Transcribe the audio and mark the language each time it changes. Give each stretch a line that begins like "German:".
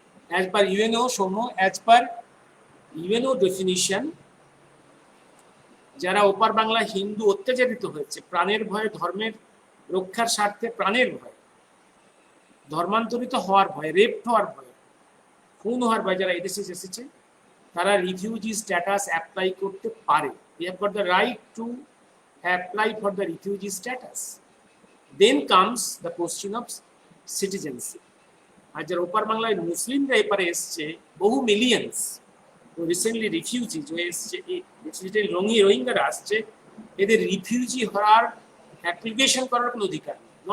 Bangla: As per UNO, as per UNO definition, যারা ওপার বাংলা হিন্দু অত্যাচারিত হয়েছে প্রাণের ভয়ে, ধর্মের রক্ষার স্বার্থে প্রাণের ভয়ে, ধর্মান্তরিত হওয়ার ভয়ে, রেপ হওয়ার ভয়ে, খুন হওয়ার ভয়ে যারা এদেশে এসেছে, তারা রিফিউজি স্ট্যাটাস অ্যাপ্লাই করতে পারে।
English: We have got the right to apply for the refugee status. Then comes the question of citizenship.
Bangla: আর যারা ওপার বাংলায় মুসলিমরা এপারে এসছে, বহু মিলিয়ন্স রিসেন্টলি রিফিউজি হয়ে এসছে, রোহিঙ্গারা আসছে, এদের রিফিউজি হওয়ার অ্যাপ্লিকেশন করার কোনো অধিকার নেই।